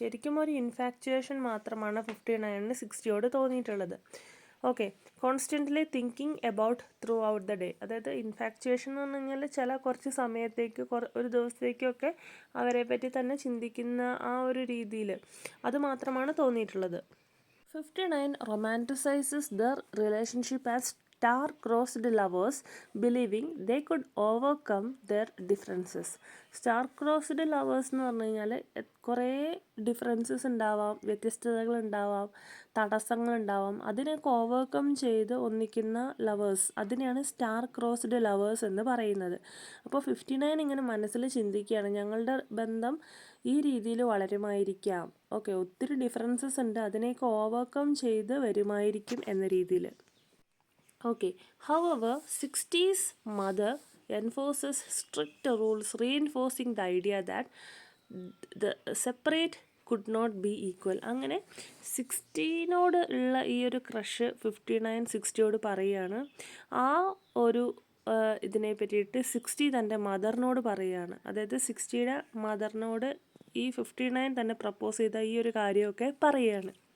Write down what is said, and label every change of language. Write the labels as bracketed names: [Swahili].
[Malayalam] ശരിക്കും ഒരു ഇൻഫാക്ച്വേഷൻ മാത്രമാണ് 59ന് 60യോട് തോന്നിയിട്ടുള്ളത്. Okay, [English] Constantly thinking about through the day. [Malayalam] അതായത് ഇൻഫാക്ച്വേഷൻ എന്ന് പറഞ്ഞു കഴിഞ്ഞാൽ കുറച്ച് സമയത്തേക്ക് ഒരു ദിവസത്തേക്കൊക്കെ അവരെ പറ്റി തന്നെ ചിന്തിക്കുന്ന ആ ഒരു രീതിയിൽ അത് മാത്രമാണ് തോന്നിയിട്ടുള്ളത്. [English] 59 romanticizes their relationship as star-crossed lovers, believing they could overcome their differences. [Malayalam] Star-crossed lovers എന്ന് പറഞ്ഞു കഴിഞ്ഞാൽ കുറേ ഡിഫറൻസസ് ഉണ്ടാവാം, വ്യത്യസ്തതകൾ ഉണ്ടാവാം, തടസ്സങ്ങളുണ്ടാവാം. അതിനൊക്കെ ഓവർകം ചെയ്ത് ഒന്നിക്കുന്ന ലവേഴ്സ്, അതിനെയാണ് സ്റ്റാർ ക്രോസ്ഡ് ലവേഴ്സ് എന്ന് പറയുന്നത്. അപ്പോൾ 59 ഇങ്ങനെ മനസ്സിൽ ചിന്തിക്കുകയാണ്, ഞങ്ങളുടെ ബന്ധം ഈ രീതിയിൽ വളരുമായിരിക്കാം. ഓക്കെ, ഒത്തിരി ഡിഫറൻസസ് ഉണ്ട്, അതിനെയൊക്കെ ഓവർകം ചെയ്ത് വരുമായിരിക്കും എന്ന രീതിയിൽ. [English] Okay, however 60's mother enforces strict rules reinforcing the idea that the separate could not be equal. [Malayalam] അങ്ങനെ 60നോട് ഉള്ള ഈ ഒരു ക്രഷ് 59 60യോട് പറയുകയാണ്. ആ ഒരു ഇതിനെ പറ്റിയിട്ട് 60 തൻ്റെ മദറിനോട് പറയുകയാണ്. അതായത് 60യുടെ മദറിനോട് ഈ 59 തന്നെ പ്രപ്പോസ് ചെയ്ത ഈ ഒരു കാര്യമൊക്കെ പറയുകയാണ്.